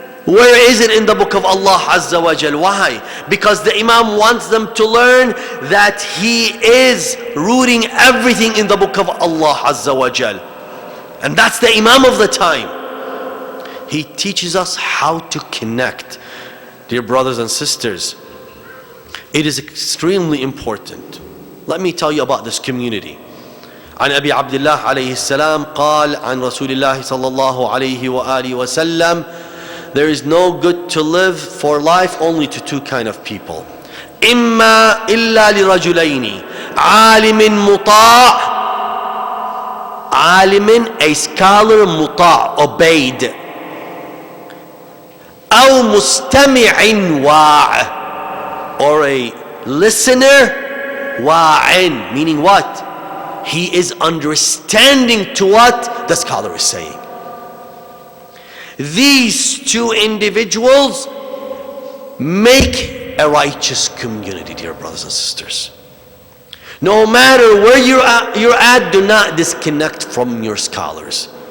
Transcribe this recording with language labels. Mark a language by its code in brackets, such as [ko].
[en] Where is it in the book of Allah Azza wa Jal? Why? Because the Imam wants them to learn that he is rooting everything in the book of Allah Azza wa Jal. And that's the Imam of the time. He teaches us how to connect. Dear brothers and sisters, it is extremely important Let me tell you about this community. [ar] عن أبي عبد الله عليه السلام قال عن رسول الله صلى الله عليه وآله وسلم, [en] there is no good to live for life only to two kind of people. [ar] إما إلا لرجلين عالم مطاع, عالم, [en] a scholar, [ar] مطاع, [en] obeyed, [ar] أو مستمع واع, [en] or a listener, [ar] واع, [en] meaning what? He is understanding to what the scholar is saying. These two individuals make a righteous community, dear brothers and sisters. No matter where you're at, do not disconnect from your scholars.